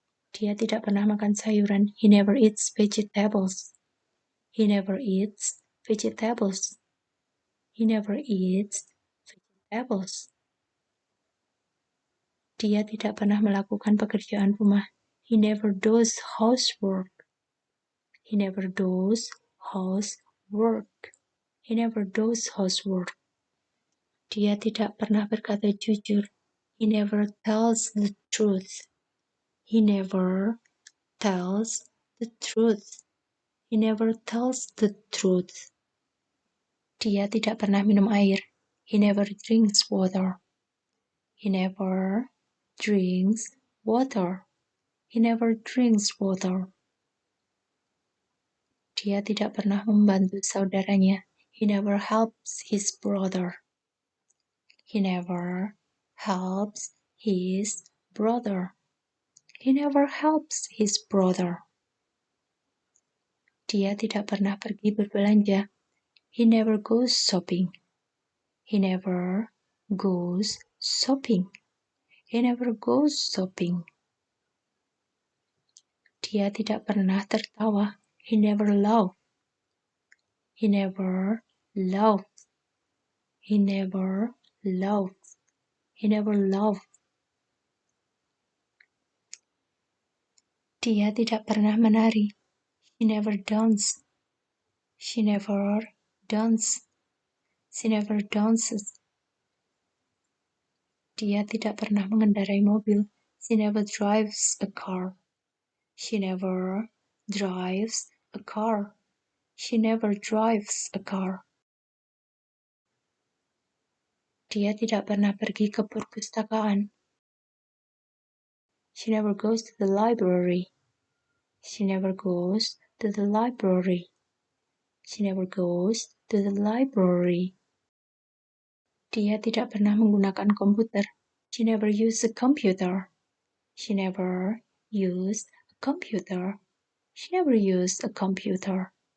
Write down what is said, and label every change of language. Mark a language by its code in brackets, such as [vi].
[id] Dia tidak pernah makan sayuran. [en] He never eats vegetables. He never eats vegetables. He never eats vegetables. [id] Dia tidak pernah melakukan pekerjaan rumah. [en] He never does housework. He never does housework. He never does housework. [id] Dia tidak pernah berkata jujur. [en] He never tells the truth. He never tells the truth. He never tells the truth. [id] Dia tidak pernah minum air. [en] He never drinks water. He never drinks water. He never drinks water. [id] Dia tidak pernah membantu saudaranya. [en] He never helps his brother. He never helps his brother. He never helps his brother. [id] Dia tidak pernah pergi berbelanja. [en] He never goes shopping. He never goes shopping. He never goes shopping. [id] Dia tidak pernah tertawa. [en] He never laughed. He never laughed. He never laughed. He never laughed. [id] Dia tidak pernah menari. [en] She never danced. She never danced. She never dances. [id] Dia tidak pernah mengendarai mobil. [en] She never drives a car. She never drives a car. She never drives a car. [id] Dia tidak pernah pergi ke perpustakaan. [en] She never goes to the library. She never goes to the library. She never goes to the library. [id] Dia tidak pernah menggunakan komputer. [en] She never used a computer. She never used a computer. She never used a computer.